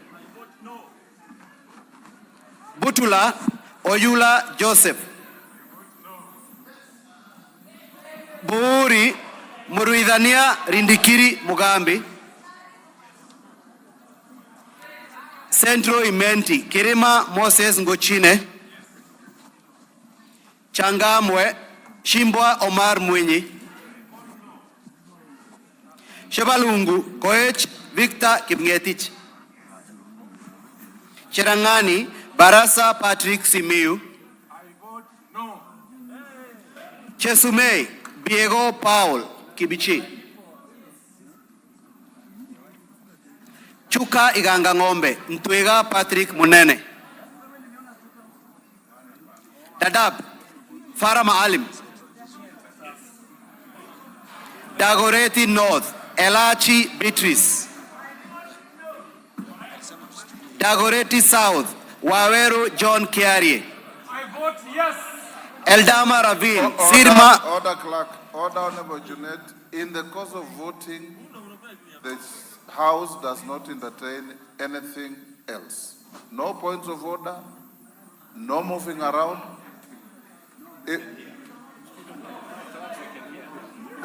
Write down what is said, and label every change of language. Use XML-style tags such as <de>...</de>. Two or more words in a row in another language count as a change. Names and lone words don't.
<en>Butula, Oyula Joseph. Buuri, Muruidhania Rindikiri Mugambi. Central Imenti, Kirima Moses Ngochine. Changamwe, Shimbwa Omar Mwinyi. Shebalungu, Koech Victor Kipngetich. Cherangani, Barasa Patrick Simiu. I vote no. Chesumei, Diego Paul Kibichi. Chuka Iganga Ngombe, Ntwega Patrick Munene. Dadab, Farah Maalim. Dagoretti North, Elachi Beatrice. Dagoretti South, Waweru John Kiarie. I vote yes. Eldama Ravine, Sirma. Order clerk, order Honorable Junet. In the course of voting, the House does not entertain anything else. No points of order, no moving around.</en>